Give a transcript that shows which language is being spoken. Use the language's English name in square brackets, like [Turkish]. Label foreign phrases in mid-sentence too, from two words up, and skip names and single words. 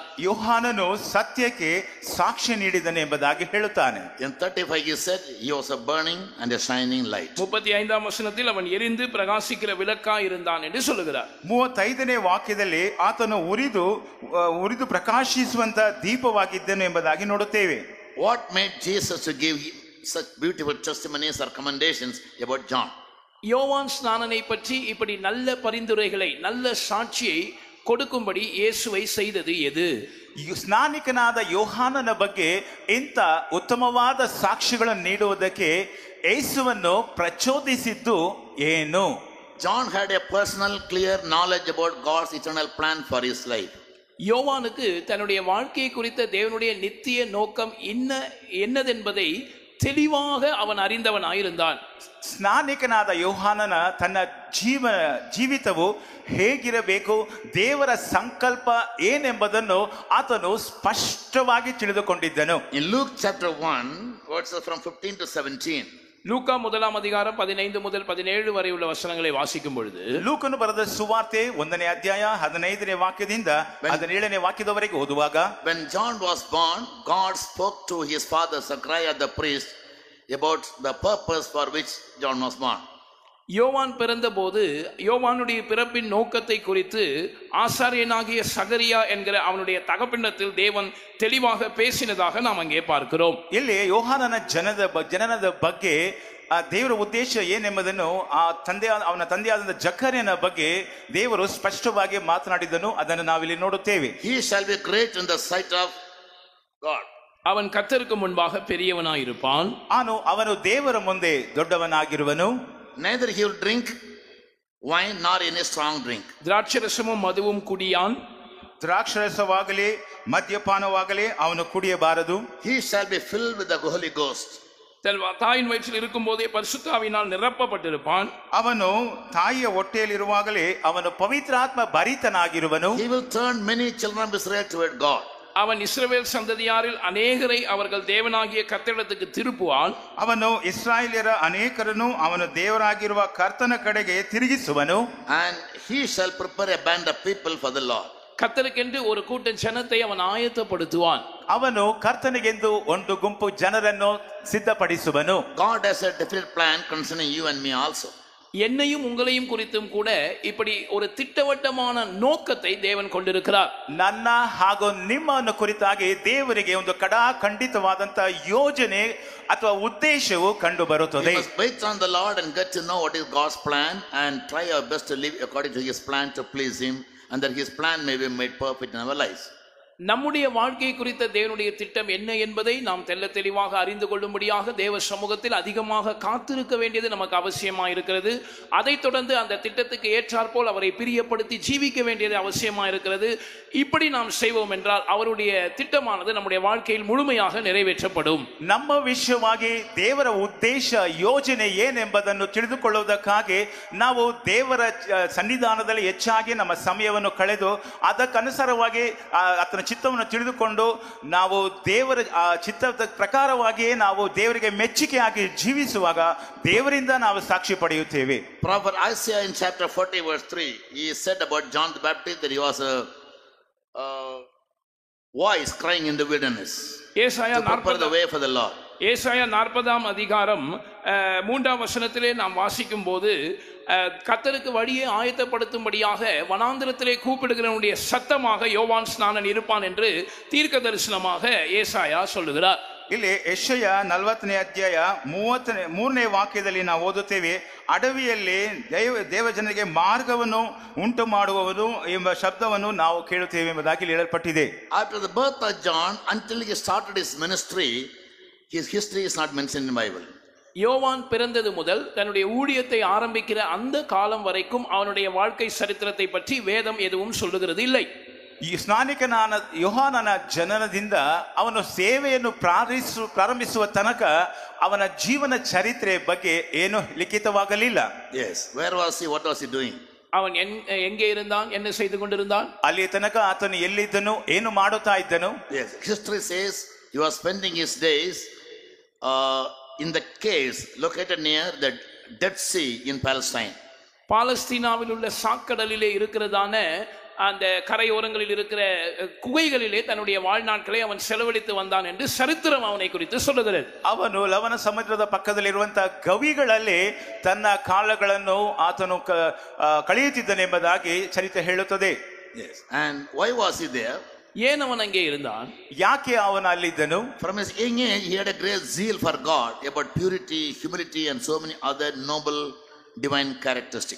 [Kannada] ಯೋಹಾನನು ಸತ್ಯಕ್ಕೆ ಸಾಕ್ಷಿ ನೀಡಿದನು ಎಂಬುದಾಗಿ ಹೇಳುತ್ತಾನೆ. [English] In 35 he said he was a burning and a shining light. [Tamil] 35ஆம் வசனத்தில் அவன் எரிந்து பிரகாசிக்கிற விளக்காய் இருந்தான் என்று சொல்லுகிறார். [Kannada] 35ನೇ ವಾಕ್ಯದಲ್ಲಿ ಆತನು ಉರಿದು ಪ್ರಕಾಶಿಸುವಂತ ದೀಪವಾಗಿದ್ದನು ಎಂಬುದಾಗಿ ನೋಡುತ್ತೇವೆ. [English] What made Jesus to give such beautiful testimonies or commendations about John? [Tamil] யோவான் ஸ்நானனை பற்றி இப்படி நல்ல பரிந்துரைகளை, நல்ல சாட்சியை கொடுக்கும்படி இயேசுவை செய்தது எது? [Kannada] ಸ್ನಾನಿಕನಾದ ಯೋಹಾನನ ಬಗ್ಗೆ ಇಂಥ ಉತ್ತಮವಾದ ಸಾಕ್ಷಿಗಳನ್ನು ನೀಡುವುದಕ್ಕೆ ಯೇಸುವನ್ನು ಪ್ರಚೋದಿಸಿದ್ದು ಏನು? [English] John had a personal clear knowledge about God's eternal plan for his life. [Tamil] யோவானுக்கு தன்னுடைய வாழ்க்கையை குறித்த தேவனுடைய நித்திய நோக்கம் என்னதென்பதை தெளிவாக அவன் அறிந்தவனாயிருந்தான். [Kannada] ಸ್ನಾನಿಕನಾದ ಯೋಹಾನನ ತನ್ನ ಜೀವಿತವು ಹೇಗಿರಬೇಕು, ದೇವರ ಸಂಕಲ್ಪ ಏನೆಂಬುದನ್ನು ಆತನು ಸ್ಪಷ್ಟವಾಗಿ ತಿಳಿದುಕೊಂಡಿದ್ದನು. [English] In Luke chapter 1 verses from 15 to 17, [Tamil] லூக்கா 1ஆம் அதிகாரம் 15 முதல் 17 வரை உள்ள வசனங்களை வாசிக்கும் பொழுது, [Kannada] ಲೂಕನು ಬರೆದ ಸುವಾರ್ತೆ 1ನೇ ಅಧ್ಯಾಯ 15ನೇ ವಾಕ್ಯದಿಂದ 17ನೇ ವಾಕ್ಯದವರೆಗೆ ಓದುವಾಗ, [English] when John was born, God spoke to his father Zechariah the priest about the purpose for which John was born. [Tamil] யோவான் பிறந்தபோது யோவானுடைய பிறப்பின் நோக்கத்தை குறித்து ஆசாரியனாகிய சகரியா என்கிற அவனுடைய தகப்பனிடத்தில் தேவன் தெளிவாக பேசினதாக நாம் அங்கே பார்க்கிறோம். [Kannada] ಇಲ್ಲಿ ಯೋಹಾನನ ಜನನದ ಬಗ್ಗೆ ದೇವರ ಉದ್ದೇಶ ಏನೆಂಬುದನ್ನು ಅವನ ತಂದೆಯಾದ ಜಕರ್ಯನ ಬಗ್ಗೆ ದೇವರು ಸ್ಪಷ್ಟವಾಗಿ ಮಾತನಾಡಿದನು. ಅದನ್ನು ನಾವಿಲ್ಲಿ ನೋಡುತ್ತೇವೆ. [English] He shall be great in the sight of God. [Tamil] அவன் கர்த்தருக்கு முன்பாக பெரியவனாயிருப்பான். [Kannada] ಅವನು ದೇವರ ಮುಂದೆ ದೊಡ್ಡವನಾಗಿರುವನು. [English] Neither he will drink wine nor any strong drink. [Tamil] திராட்சரசமும் மதுவும் குடியான். [Kannada] ದ್ರಾಕ್ಷರಸವಾಗಲಿ ಮದ್ಯಪಾನವಾಗಲಿ ಅವನು ಕುಡಿಯಬಾರದು. [English] He shall be filled with the Holy Ghost. [Tamil] தாயின் வயிற்றில் இருக்கும் போதே பரிசுத்தாவினால் நிரப்பப்பட்டிருப்பான். [Kannada] ಅವನು ತಾಯಿಯ ಹೊಟ್ಟೆಯಲ್ಲಿರುವಾಗಲೇ ಅವನು ಪವಿತ್ರಾತ್ಮ ಭರಿತನಾಗಿರುವನು. [English] He will turn many children of Israel toward God. [Tamil] அவன் இஸ்ரவேல் சந்ததியாரில் அநேகரை அவர்கள் தேவனாகிய கர்த்தரிடத்துக்கு திருப்புவான். [Kannada] ಅವನು ಇಸ್ರಾಯೇಲ್ಯರ ಅನೇಕರನ್ನು ಅವನು ದೇವರಾಗಿರುವ ಕರ್ತನ ಕಡೆಗೆ ತಿರುಗಿಸುವನು. [English] And he shall prepare a band of people for the Lord. [Tamil] கர்த்தருக்கென்று ஒரு கூட்ட ஜனத்தை அவன் ஆயத்தப்படுத்துவான். [Kannada] ಅವನು ಕರ್ತನಿಗೆಂದು ಒಂದು ಗುಂಪು ಜನರನ್ನು ಸಿದ್ಧಪಡಿಸುವನು. [English] God has a definite plan concerning you and me also. [Tamil] என்னையும் உங்களையும் குறித்தும் கூட இப்படி ஒரு திட்டவட்டமான நோக்கத்தை தேவன் கொண்டிருக்கிறார். [Kannada] ನನ್ನ ಹಾಗೂ ನಿಮ್ಮನ್ನು ಕುರಿತಾಗಿ ದೇವರಿಗೆ ಒಂದು ಖಂಡಿತವಾದಂತ ಯೋಜನೆ ಅಥವಾ ಉದ್ದೇಶವು ಕಂಡು ಬರುತ್ತದೆ. [English] We must wait on the Lord and get to know what is God's plan and try our best to live according to his plan to please him, and that his plan may be made perfect in our lives. [Tamil] நம்முடைய வாழ்க்கை குறித்த தேவனுடைய திட்டம் என்ன என்பதை நாம் தெள்ள தெளிவாக அறிந்து கொள்ளும்படியாக தேவ சமூகத்தில் அதிகமாக காத்திருக்க வேண்டியது நமக்கு அவசியமாக இருக்கிறது. அதைத் தொடர்ந்து அந்த திட்டத்துக்கு ஏற்றாற்போல் அவரை பிரியப்படுத்தி ஜீவிக்க வேண்டியது அவசியமாக இருக்கிறது. இப்படி நாம் செய்வோம் என்றால் அவருடைய திட்டமானது நம்முடைய வாழ்க்கையில் முழுமையாக நிறைவேற்றப்படும். [Kannada] ನಮ್ಮ ವಿಷಯವಾಗಿ ದೇವರ ಉದ್ದೇಶ ಯೋಜನೆ ಏನೆಂಬುದನ್ನು ತಿಳಿದುಕೊಳ್ಳುವುದಕ್ಕಾಗಿ ನಾವು ದೇವರ ಸನ್ನಿಧಾನದಲ್ಲಿ ಹೆಚ್ಚಾಗಿ ನಮ್ಮ ಸಮಯವನ್ನು ಕಳೆದು ಅದಕ್ಕನುಸಾರವಾಗಿ ಆತನ ಚಿತ್ತವನ್ನು ತಿಳಿದುಕೊಂಡು ನಾವು ದೇವರ ಚಿತ್ತದ ಪ್ರಕಾರವಾಗಿಯೇ ನಾವು ದೇವರಿಗೆ ಮೆಚ್ಚುಗೆಯಾಗಿ ಜೀವಿಸುವಾಗ ದೇವರಿಂದ ನಾವು ಸಾಕ್ಷಿ ಪಡೆಯುತ್ತೇವೆ. [English] Prophet Isaiah in chapter 40 verse 3, he said about John the Baptist that he was a voice crying in the wilderness to prepare the way for the Lord. [Tamil] ஏசாயா 40ஆம் அதிகாரம் 3ஆம் வசனத்திலே நாம் வாசிக்கும் போது கர்த்தருக்கு வழியை ஆயத்தப்படுத்தும்படியாக வனாந்திரத்திலே கூப்பிடுகிறவனுடைய சத்தமாக யோவான் ஸ்நானன் இருப்பான் என்று தீர்க்க தரிசனமாக ஏசாயா சொல்லுகிறார். [Kannada] ಇಲ್ಲಿ ಯೆಶಯ 40ನೇ ಅಧ್ಯಾಯ 33ನೇ ವಾಕ್ಯದಲ್ಲಿ ನಾವು ಓದುತ್ತೇವೆ, ಅಡವಿಯಲ್ಲಿ ದೇವಜನರಿಗೆ ಮಾರ್ಗವನ್ನು ಉಂಟು ಮಾಡುವವನು ಎಂಬ ಶಬ್ದವನ್ನು ನಾವು ಕೇಳುತ್ತೇವೆ ಎಂಬುದಾಗಿ ಇಲ್ಲಿ ಹೇಳಲ್ಪಟ್ಟಿದೆ. [English] After the birth of John, until he started his ministry, his history is not mentioned in the Bible. [Tamil] யோவான் பிறந்தது முதல் தன்னுடைய ஊழியத்தை ஆரம்பிக்கிற அந்த காலம் வரைக்கும் அவனுடைய வாழ்க்கை சரித்திரத்தை பற்றி வேதம் எதுவும் சொல்லுகிறது இல்லை. [Kannada] ಈ ಸ್ನಾನಿಕನಾದ ಯೋಹಾನನ ಜನನದಿಂದ ಅವನು ಸೇವೆಯನ್ನು ಪ್ರಾರಂಭಿಸುವ ತನಕ ಅವನ ಜೀವನ ಚರಿತ್ರೆ ಬಗ್ಗೆ ಏನು ಲಿಖಿತವಾಗಲಿಲ್ಲ. [English] Yes, where was he, what was he doing? [Tamil] அவன் எங்கே இருந்தான், என்ன செய்து கொண்டிருந்தான்? [Kannada] ಅಲ್ಲಿ ತನಕ ಆತನು ಎಲ್ಲಿದ್ದನು, ಏನು ಮಾಡುತ್ತಾ ಇದ್ದನು? [English] Yes, history says he was spending his days in the caves located near the Dead Sea in Palestine. [Tamil] பாலஸ்தீனாவில் உள்ள சாக்கடலிலே இருக்கிறதான அந்த கரையோரங்களில் இருக்கிற குகைகளிலே தன்னுடைய வாழ்நாட்களை அவன் செலவழித்து வந்தான் என்று சரித்திரம் அவனை குறித்து சொல்லுகிறது. [Kannada] ಅವನು ಲವಣ ಸಮುದ್ರದ ಪಕ್ಕದಲ್ಲಿರುವಂತಹ ಗವಿಗಳಲ್ಲಿ ತನ್ನ ಕಾಲಗಳನ್ನು ಆತನು ಕಳೆಯುತ್ತಿದ್ದನೆಂಬುದಾಗಿ ಚರಿತ್ರೆ ಹೇಳುತ್ತದೆ. [English] Yes, and why was he there? [Tamil] ஏன் அவன் அங்கே இருந்தான்? [Kannada] ಯಾಕೆ ಅವನು ಅಲ್ಲಿದ್ದನು? [English] From his young age he had a great zeal for God, about purity, humility and so many other noble divine characteristics.